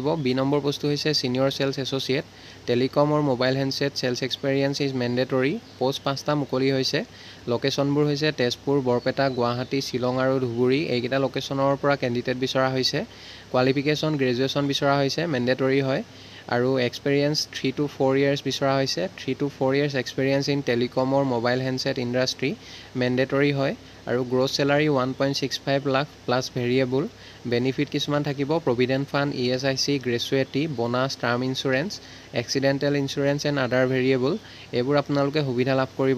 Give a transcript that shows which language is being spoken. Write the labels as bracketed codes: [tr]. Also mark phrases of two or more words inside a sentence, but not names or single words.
[as] B নম্বৰ পোষ্টটো হৈছে [en] senior sales associate. telecom আৰু mobile handset sales experience is mandatory। [as] পোষ্ট 5টা মুকলি হৈছে। লোকেশ্যনবোৰ হৈছে তেজপুৰ, বৰপেটা, গুৱাহাটী, শ্বিলং আৰু ধুবুৰী। এইকেইটা লোকেশ্যনৰ পৰা কেণ্ডিডেট বিচৰা হৈছে। [en] qualification graduation [as] বিচৰা হৈছে, মেণ্ডেটৰী হয়। আৰু এক্সপিৰিয়েঞ্চ [en] 3 to 4 years [as] বিচৰা হৈছে। [en] 3 to 4 years experience in telecomৰ mobile handset industry mandatory হয়। আৰু gross salary 1.65 লাখ plus variable। বেনিফিট [as] কিছুমান থাকিব, [en] provident fund, ESIC, gratuity, bonus, term insurance, accidental insurance and other variable [as] এইবোৰ আপোনালোকে সুবিধা লাভ কৰিব।